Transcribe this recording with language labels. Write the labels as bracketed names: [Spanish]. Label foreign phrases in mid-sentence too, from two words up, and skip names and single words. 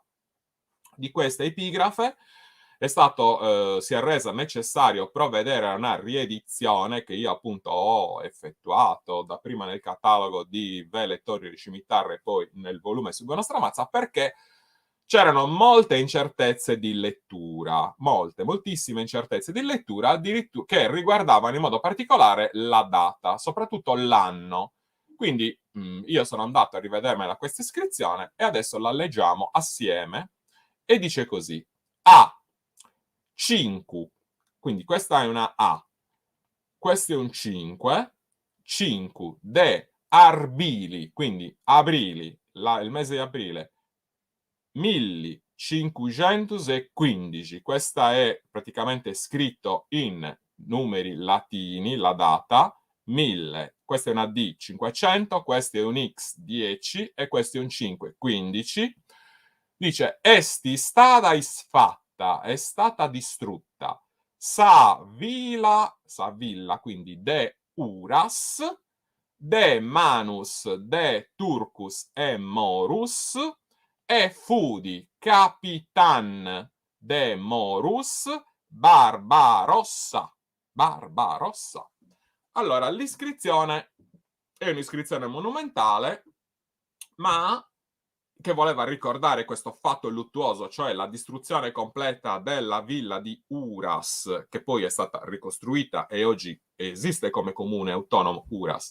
[Italian] Di questa epigrafe si è resa necessario provvedere a una riedizione che io appunto ho effettuato dapprima nel catalogo di Vele, Torri, Scimitarre e poi nel volume su Gonostramazza, perché c'erano molte incertezze di lettura, moltissime incertezze di lettura, addirittura che riguardavano in modo particolare la data, soprattutto l'anno. Quindi io sono andato a rivedermela questa iscrizione e adesso la leggiamo assieme, e dice così: A 5, quindi questa è una A, questo è un 5, 5 [Sardinian] de arbili, [Italian] quindi abrili, il mese di aprile, 1515, questa è praticamente scritto in numeri latini, la data, 1000, questa è una D, 500, questo è un X, 10, e questo è un 5, 15. Dice: [Sardinian] esti stata isfatta, [Italian] è stata distrutta, [Sardinian] sa villa, quindi de uras, de manus, de turcus e morus, e fudi capitan de morus Barbarossa. [Italian] Allora, l'iscrizione è un'iscrizione monumentale ma che voleva ricordare questo fatto luttuoso, cioè la distruzione completa della villa di Uras, che poi è stata ricostruita e oggi esiste come comune autonomo Uras.